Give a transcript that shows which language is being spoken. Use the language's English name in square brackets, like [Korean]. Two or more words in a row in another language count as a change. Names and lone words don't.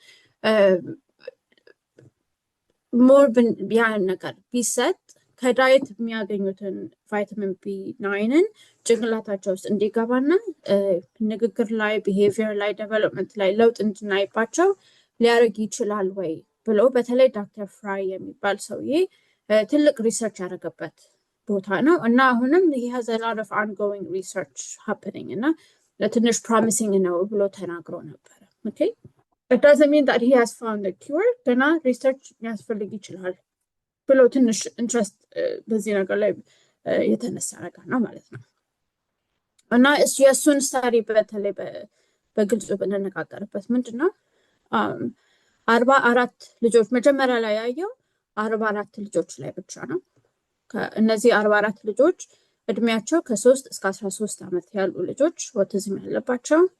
[Amharic] ሞር ያን ነገር ቢሰጥ ከዳይት የሚያገኙትን ቫይታሚን B9ን ጭንቅላታቸው ውስጥ እንዲገባና ንግግር ላይ ቢሄቪየር ላይ ዴቨሎፕመንት ላይ ለውጥ እንድናይባቸው ሊያደርግ ይችላል ወይ ብሎ በተለይ ዶክተር ፍራይ የሚባል ሰውዬ ትልቅ ሪሰርች ያደረገበት ቦታ ነው እና አሁንም [English] he has a lot of ongoing research happening [Amharic] እና ለትንሽ promising ነው ብሎ ተናግሮ ነበር። [English] okay it doesn't mean that he has found a cure [Amharic] ገና ሪሰርች ያስፈልግ ይችላል ብሎ ትንሽ ኢንትረስት በዚህ ነገር ላይ የተነሳ ነገር ነው ማለት ነው። እና የእሱን ስታዲ በተለይ በግልጹ ብንነጋገርበት ምንድነው 44 ልጆች መጀመሪያ ላይ ያየው 44 ልጆች ላይ ብቻ ነው። እነዚህ 44 ልጆች እድሜያቸው ከ3 እስከ 13 ዓመት ያሉ ልጆች ኦቲዝም ያለባቸው